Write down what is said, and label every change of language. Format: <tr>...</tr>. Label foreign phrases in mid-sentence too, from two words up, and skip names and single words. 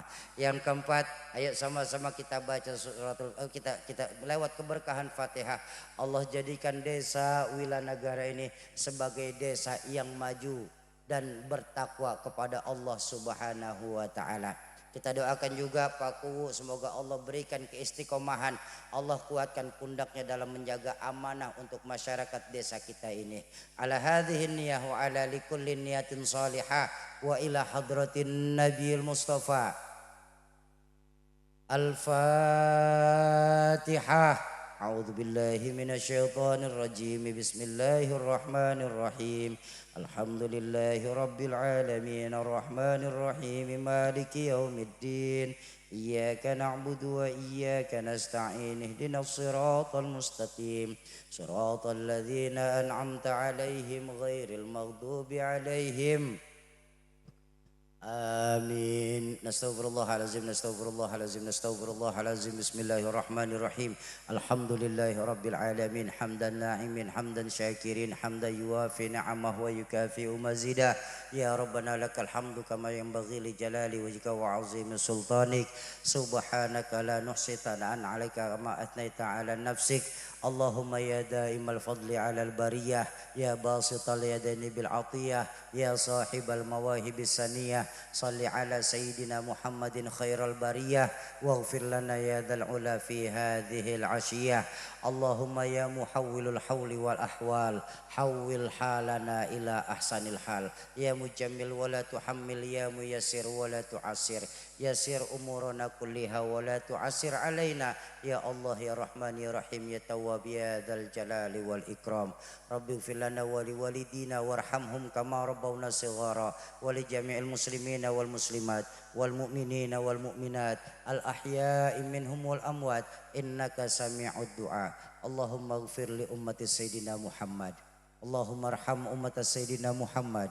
<id>Yang keempat, ayo sama-sama kita baca suratul kita lewat keberkahan Fatihah Allah jadikan desa Wilanagara ini sebagai desa yang maju dan bertakwa kepada Allah</id> <ar>سبحانه وتعالى.</ar> <id>Kita doakan juga Pak Kuwu, semoga Allah berikan keistiqomahan, Allah kuatkan pundaknya dalam menjaga amanah untuk masyarakat desa kita ini.</id> <ar>على هذه النية وعلى كل نية صالحة وإلى حضرة النبي المصطفى. Al-Fatihah. أعوذ بالله من الشيطان الرجيم. بسم الله الرحمن الرحيم. الحمد لله رب العالمين الرحمن الرحيم مالك يوم الدين. إياك نعبد وإياك نستعين. اهدنا الصراط المستقيم. صراط الذين أنعمت عليهم غير المغضوب عليهم. Amin. نستغفر الله العظيم، نستغفر الله العظيم، نستغفر الله العظيم. بسم الله الرحمن الرحيم. الحمد لله رب العالمين. حمدا ناعمين، حمدا شاكرين، حمدا يوافي نعمه ويكافئ مزيده. يا ربنا لك الحمد كما ينبغي لجلال وجهك وعظيم سلطانك. سبحانك لا نحصي ثناء عليك كما أثنيت على نفسك. اللهم يا دائم الفضل على البرية، يا باسط اليدين بالعطية، يا صاحب المواهب السنية. صل على سيدنا محمد خير البرية، واغفر لنا يا ذا العلا في هذه العشية. اللهم يا محول الحول والأحوال، حول حالنا إلى أحسن الحال. يا مجمل ولا تحمل، يا ميسر ولا تعسر. يسر أمورنا كلها ولا تعسر علينا. يا الله يا رحمن يا رحيم يا تواب يا ذا الجلال والإكرام. رب اغفر لنا ولوالدينا وارحمهم كما ربونا صغارا، ولجميع المسلمين والمسلمات والمؤمنين والمؤمنات الأحياء منهم والأموات إنك سميع الدعاء. اللهم اغفر لأمة سيدنا محمد. اللهم ارحم أمة سيدنا محمد.</ar>